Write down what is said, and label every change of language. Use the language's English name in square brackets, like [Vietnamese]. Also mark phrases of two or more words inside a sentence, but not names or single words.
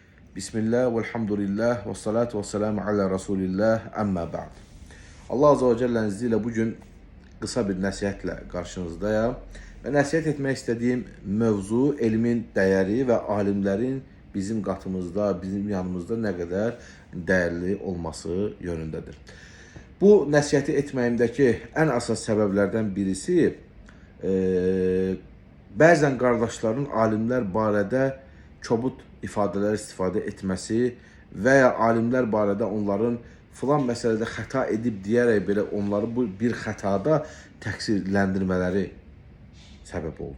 [Arabic] بسم الله والحمد لله والصلاة والسلام على رسول الله أما بعد. [Turkish] Allah [Arabic] عز وجل'nin [Turkish] izniyle bugün kısa bir [Azerbaijani] nəsihətlə qarşınızdayım. Və nəsihət etmək istədiyim mövzu elmin dəyəri və alimlərin bizim qatımızda, bizim yanımızda nə qədər dəyərli olması yönündədir. Bu nəsihəti etməyimdəki ən əsas səbəblərdən birisi bəzən qardaşların alimlər barədə kobud ifadələr istifadə etməsi və ya alimlər barədə onların filan məsələdə xəta edib deyərək belə onları bu bir xətada təqsirləndirmələri səbəb oldu.